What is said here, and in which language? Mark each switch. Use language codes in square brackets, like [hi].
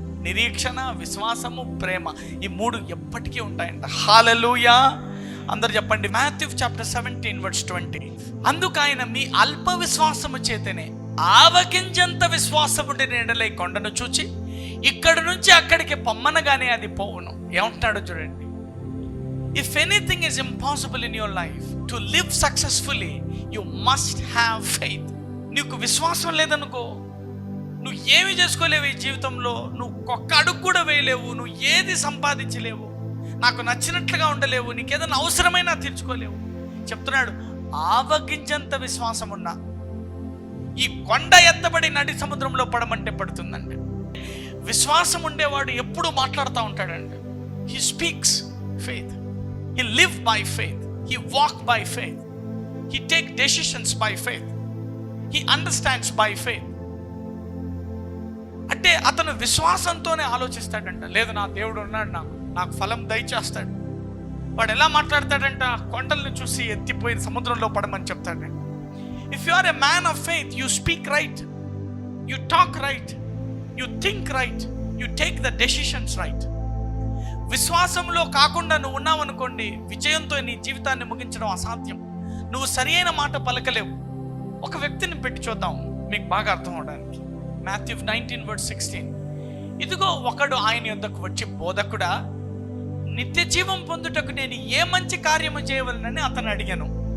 [te] నిరీక్షణ, విశ్వాసము, ప్రేమ, ఈ మూడు ఎప్పటికీ ఉంటాయంట. హల్లెలూయా. అందరు చెప్పండి. Matthew 17:20 అందుకు ఆయన మీ అల్ప విశ్వాసము చేతనే ఆవగింజంత విశ్వాసముండి నీడలై కొండను చూచి ఇక్కడి నుంచి అక్కడికి పొమ్మనగానే అది పోవును. ఏమంటున్నాడో చూడండి. [en] If anything is impossible in your life to live successfully, you must have faith. [te] నీకు విశ్వాసం లేదనుకో, నువ్వు ఏమి చేసుకోలేవు ఈ జీవితంలో. నువ్వు ఒక్క అడుగు కూడా వేయలేవు, నువ్వు ఏది సంపాదించలేవు, నాకు నచ్చినట్లుగా ఉండలేవు, నీకు ఏదైనా అవసరమైనా తీర్చుకోలేవు. చెప్తున్నాడు, ఆవగింజంత విశ్వాసం ఉన్నా ఈ కొండ ఎత్తబడి నడి సముద్రంలో పడమంటే పడుతుందండి. విశ్వాసం ఉండేవాడు ఎప్పుడు మాట్లాడుతూ ఉంటాడండి. [en] He speaks faith, he live by faith, he walk by faith, he take decisions by faith, he understands by faith. [te] అంటే అతను విశ్వాసంతోనే ఆలోచిస్తాడంట. లేదు, నా దేవుడు ఉన్నాడు, నాకు ఫలం దయచేస్తాడు. వాడు ఎలా మాట్లాడతాడంట? కొండలను చూసి ఎత్తిపోయి సముద్రంలో పడమని చెప్తాడంట. [en] If you are a man of faith, you speak right, you talk right, you think right, you take the decisions right. [te] విశ్వాసంలో కాకుండా నువ్వు ఉన్నావు అనుకోండి, విజయంతో నీ జీవితాన్ని ముగించడం అసాధ్యం. నువ్వు సరియైన మాట పలకలేవు. ఒక వ్యక్తిని పెట్టి చూద్దాం మీకు బాగా అర్థం అవడానికి. Matthew 19:16 ఇదిగో ఒకడు ఆయన యొద్దకు వచ్చి, బోధకుడా, నిత్య జీవం పొందుటకు నేను ఏ మంచి కార్యము చేయవలనని అతను అడిగాను.